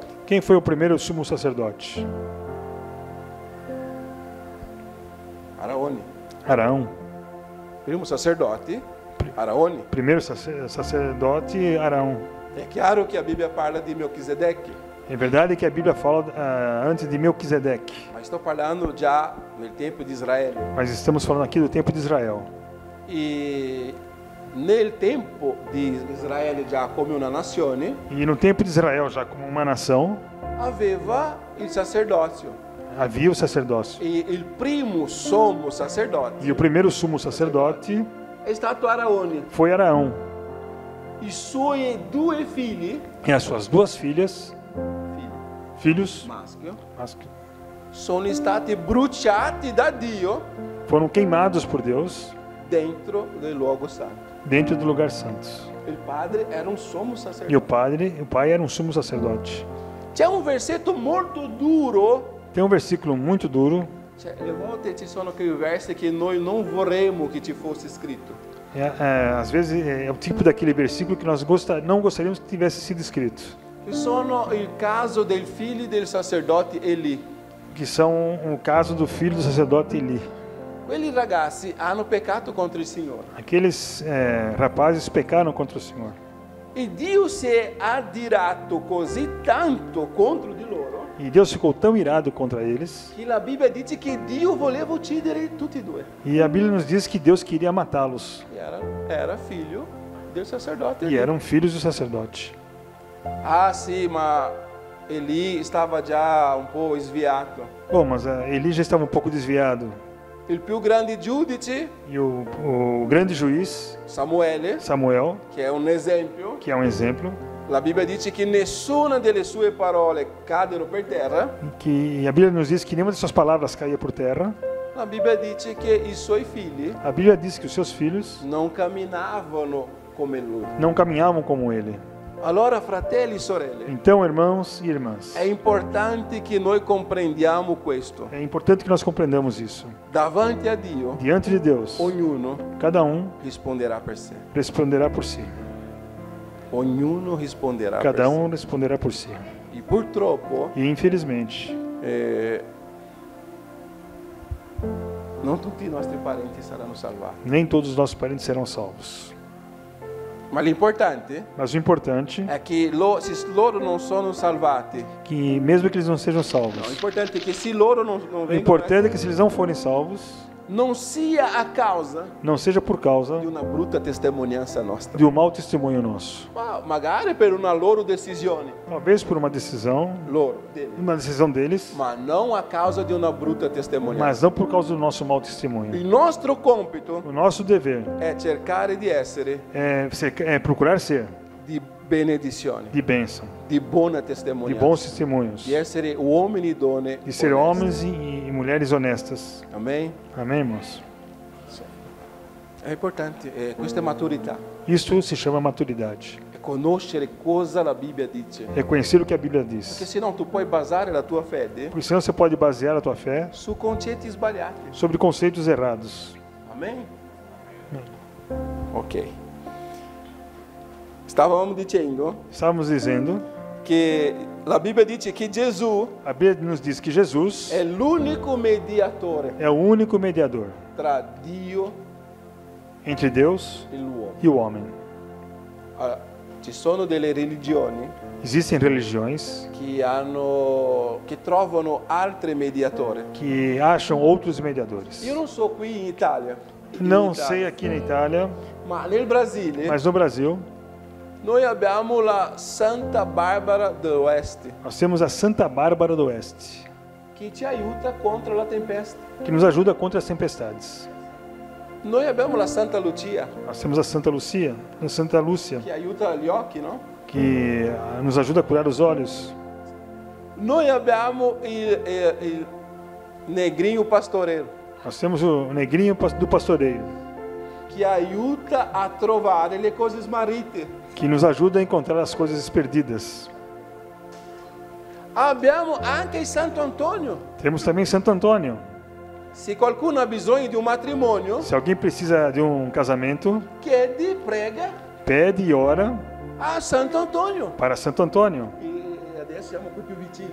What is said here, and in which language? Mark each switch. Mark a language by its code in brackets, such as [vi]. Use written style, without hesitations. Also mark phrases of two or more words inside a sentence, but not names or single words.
[pt] Quem foi o primeiro sumo sacerdote? [it] Araone. [pt] Arão. [it] Primo sacerdote, Araone. [pt] Primeiro sacerdote, Arão. [it] È chiaro che a Bibbia parla di Melquisedeque, [pt] É verdade que a Bíblia fala antes de Melquisedeque, [it] ma sto parlando già nel tempo di Israele. [pt] mas estamos falando aqui do tempo de Israel. [it] E nel tempo di Israele già come una nazione [pt] E no tempo de Israel, já como uma nação, [it] aveva il sacerdozio. [pt] havia o sacerdócio. [it] E il primo sommo sacerdote [pt] E o primeiro sumo sacerdote [it] è stato Araone. [pt] foi Arão. [it] I suoi due figli, [pt] E as suas duas filhos, [it] maschio, sono stati bruciati da Dio [pt] foram queimados por Deus [it] dentro del luogo santo. [pt] dentro do lugar santo. [it] Il padre era un sommo [pt] E [it] sacerdote. [pt] o pai era um sumo sacerdote. [it] C'è un versetto molto duro. [pt] Tem um versículo muito duro. [it] Le volte ci sono quei versi che noi non vorremmo che ci fosse scritto. [pt] Às vezes é o tipo daquele versículo que nós não gostaríamos que tivesse sido escrito. [it] Che sono il caso del figlio del sacerdote Eli. [pt] Que são o caso do filho do sacerdote Eli. [it] Quelli ragazzi hanno peccato contro il Signore. [pt] Aqueles rapazes pecaram contra o Senhor. [it] E Dio si è adirato così tanto contro di loro [pt] E Deus ficou tão irado contra eles. [it] che la Bibbia dice che Dio voleva uccidere tutti e due. [pt] E a Bíblia nos diz que Deus queria matá-los. [it] Era figlio del sacerdote [pt] E [it] Eli. [pt] eram filhos do sacerdote. [it] Ah sì, ma Eli stava già un po' sviato. [pt] Bom, mas Eli já estava um pouco desviado. [it] il più grande giudice, [pt] E o grande juiz, [it] Samuele, [pt] Samuel, [it] che è un esempio, [pt] que é um exemplo, [it] la Bibbia dice che nessuna delle sue parole cadono per terra. [pt] que a Bíblia nos diz que nenhuma de suas palavras caía por terra. [it] La Bibbia dice che i suoi figli [pt] A Bíblia diz que os seus filhos [it] non camminavano come lui. [pt] não caminhavam como ele. [it] Allora, fratelli e sorelle, [pt] Então, irmãos e irmãs, [it] è importante che noi comprendiamo questo. [pt] é importante que nós compreendamos isso. [it] Davanti a Dio, [pt] Diante de Deus, [it] ognuno [pt] cada um [it] risponderà per sé. [pt] responderá por si. [it] Ognuno risponderà per [pt] Cada [it] sé. [pt] um responderá por si. [it] E purtroppo, [pt] E infelizmente, [it] non tutti i nostri parenti saranno salvati. [pt] nem todos os nossos parentes serão salvos. [it] Ma l'importante [pt] Mas o importante [it] è che se loro non sono salvati, [pt] é que, mesmo que eles não sejam o salvos, [it] importante è che se loro non [pt] o [it] vengono [pt] importante é que se eles não forem salvos, [it] non sia a causa [pt] não seja por causa [it] di una brutta testimonianza nostra, [pt] de um mau testemunho nosso. [it] ma magari per una loro decisione, [pt] Talvez por uma decisão deles, [it] ma non a causa di una brutta testimonianza. [pt] mas não por causa do nosso mau testemunho. [it] Il nostro compito [pt] O nosso dever [it] è cercare di essere [pt] é procurar ser [it] di benedizione, [pt] de bênção, [it] di buona [pt] de [it] testimonianza, [pt] bons testemunhos, [it] di essere uomini e donne [pt] de ser [it] onesti. [pt] homens e mulheres honestas. Amém? Amém, irmãos? [it] È importante, questa è maturità, [pt] Isso se chama maturidade. [it] è conoscere cosa la Bibbia dice, [pt] É conhecer o que a Bíblia [it] perché [pt] diz. [it] senão tu puoi basare la tua fede [pt] Porque senão você pode basear a tua fé [it] su concetti sbagliati. [pt] sobre conceitos errados. Amém? Ok. [it] Stavamo dicendo [pt] Estávamos dizendo, [it] che la Bibbia dice che Gesù [pt] a Bíblia nos diz que Jesus [it] è l'unico mediatore [pt] é o único mediador [it] tra Dio [pt] entre Deus [it] e l'uomo. [pt] e o homem. [it] Allora, ci sono delle religioni [pt] Existem religiões [it] che trovano altri mediatori. [pt] que acham outros mediadores. [it] Io non so qui in Italia, [pt] Não sei aqui na Itália, [it] ma nel Brasile [pt] mas no Brasil [it] noi abbiamo la Santa Barbara dell'Oeste [pt] nós temos a Santa Bárbara do Oeste, [it] che ci aiuta contro la tempesta. [pt] que nos ajuda contra as tempestades. [it] Noi abbiamo la Santa Lucia [pt] Nós temos a Santa Lucia, a Santa Lúcia, [it] che aiuta gli occhi, [pt] no? que nos ajuda a curar os olhos. [it] Noi abbiamo il negrinho pastoreiro [pt] Nós temos o negrinho do pastoreio, [it] che aiuta a trovare le cose smarrite. [pt] que nos ajuda a encontrar as coisas perdidas. [it] Abbiamo anche il Santo Antonio. [pt] Temos também Santo Antônio. [it] Se qualcuno ha bisogno di un matrimonio, [pt] Se alguém precisa de um casamento, [it] chiedi, prega [pt] pede e ora [it] a Santo Antonio. [pt] para Santo Antônio. [it] E adesso siamo qui più vicini.